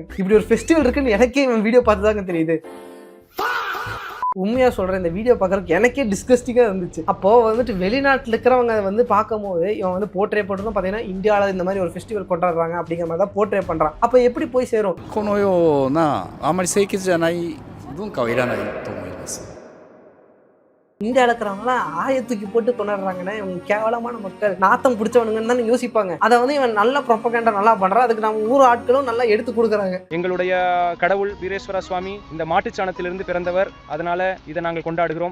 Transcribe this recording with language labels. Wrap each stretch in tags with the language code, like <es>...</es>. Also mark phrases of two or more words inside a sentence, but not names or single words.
<ta>இப்படி ஒரு ஃபெஸ்டிவல் இருக்குன்னு எனக்கே இவன் வீடியோ பார்த்துதாங்க தெரியுது. உண்மையா சொல்றேன், இந்த வீடியோ பார்க்கறதுக்கு எனக்கே டிஸ்கஸ்டிங்கா இருந்துச்சு. அப்போ வந்துட்டு வெளிநாட்டில் இருக்கிறவங்க வந்து பார்க்கும் போது இவன் வந்து போர்ட்ரே பண்ணுறதும் பார்த்தீங்கன்னா இந்தியாவில் இந்த மாதிரி ஒரு ஃபெஸ்டிவல் கொண்டாடுறாங்க அப்படிங்கிற மாதிரி தான் போர்ட்ரே பண்றான். அப்போ எப்படி போய் சேரும்?</ta> <ja>このようなあまり清潔じゃない文化はいらないと思います。</ja> <ta>இந்தியாவில் இருக்கிறவங்களாம் ஆயத்தூக்கி போட்டு கொண்டாடுறாங்கன்னா இவங்க கேவலமான மக்கள், நாத்தம் பிடிச்சவனுங்கன்னு தான் யோசிப்பாங்க. அதை வந்து இவன் நல்ல ப்ரொபகேண்டா நல்லா பண்றான். அதுக்கு நம்ம ஊர் ஆட்களும் நல்லா எடுத்து கொடுக்குறாங்க. எங்களுடைய கடவுள் வீரேஸ்வர சுவாமி இந்த மாட்டுச்சாணத்திலிருந்து பிறந்தவர், அதனால இதை நாங்கள் கொண்டாடுகிறோம்.</ta>